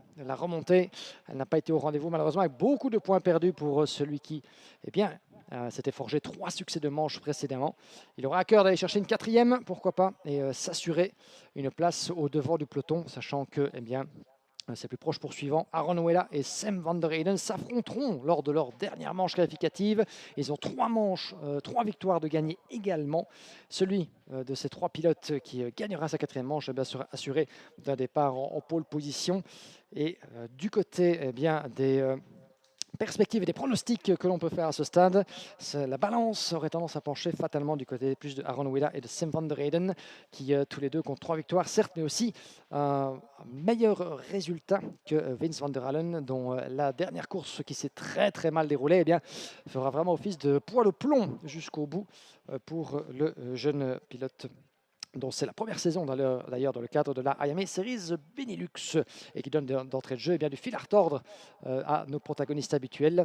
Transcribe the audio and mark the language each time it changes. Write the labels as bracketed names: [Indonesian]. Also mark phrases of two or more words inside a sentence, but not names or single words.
[French] La remontée, elle n'a pas été au rendez-vous malheureusement avec beaucoup de points perdus pour celui qui s'était forgé 3 succès de manche précédemment. Il aura à cœur d'aller chercher une 4e, pourquoi pas, et s'assurer une place au devant du peloton, sachant que Ses plus proches poursuivants, Aaron Wella et Sam van der Heyden, s'affronteront lors de leur dernière manche qualificative. Ils ont 3 victoires de gagner également. Celui de ces 3 pilotes qui gagnera sa 4e manche sera assuré d'un départ en pole position. Et du côté des perspectives et des pronostics que l'on peut faire à ce stade, la balance aurait tendance à pencher fatalement du côté plus de Aaron Willa et de Sam van der Heyden, qui tous les deux comptent 3 victoires, certes, mais aussi un meilleur résultat que Vince van der Allen, dont la dernière course qui s'est très mal déroulée fera vraiment office de poids de plomb jusqu'au bout pour le jeune pilote, dont c'est la première saison d'ailleurs dans le cadre de la Iame Series Benelux, et qui donne d'entrée de jeu du fil à retordre à nos protagonistes habituels.